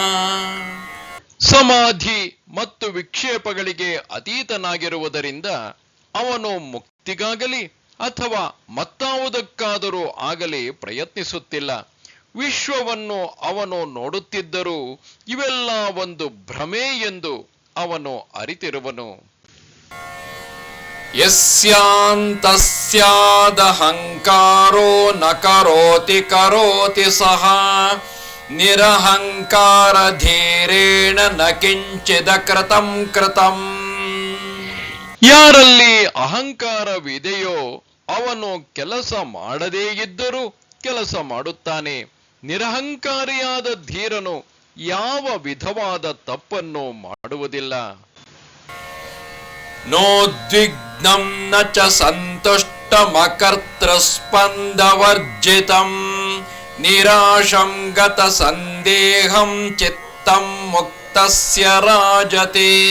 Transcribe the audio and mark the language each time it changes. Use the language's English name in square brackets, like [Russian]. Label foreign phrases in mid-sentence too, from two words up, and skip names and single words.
[Kannada] ಸಮಾಧಿ ಮತ್ತು ವಿಕ್ಷೇಪಗಳಿಗೆ ಅತೀತನಾಗಿರುವುದರಿಂದ ಅವನು ಮುಕ್ತಿಗಾಗಲಿ ಅಥವಾ ಮತ್ತಾವುದಕ್ಕಾದರೂ ಆಗಲಿ ಪ್ರಯತ್ನಿಸುತ್ತಿಲ್ಲ. ವಿಶ್ವವನ್ನು ಅವನು ನೋಡುತ್ತಿದ್ದರೂ ಇವೆಲ್ಲ ಒಂದು ಭ್ರಮೆ ಎಂದು ಅವನು ಅರಿತಿರುವನು. [Sanskrit] ಯಸ್ಯಾಂತಸ್ಯಾದಹಂಕಾರೋ ನ ಕರೋತಿ ಕರೋತಿ ಸಹ ನಿರಹಂಕಾರ ಧೀರೇಣ ನ ಕಿಂಚಿದ ಕೃತಂ ಕೃತಂ. [Kannada] ಯಾರಲ್ಲಿ ಅಹಂಕಾರವಿದೆಯೋ ಅವನು ಕೆಲಸ ಮಾಡದೇ ಇದ್ದರೂ ಕೆಲಸ ಮಾಡುತ್ತಾನೆ. ನಿರಹಂಕಾರಿಯಾದ ಧೀರನು ಯಾವ ವಿಧವಾದ ತಪ್ಪನ್ನು ಮಾಡುವುದಿಲ್ಲ. [Sanskrit] ನೋದ್ವಿಗ್ನಂ ನ ಚ ಸಂತುಷ್ಟಮಕರ್ತೃಸ್ಪಂದವರ್ಜಿತಂ ನಿರಾಶಂ ಗತ ಸಂದೇಹಂ ಚಿತ್ತಂ ಮುಕ್ತಸ್ಯ ರಾಜತೆ.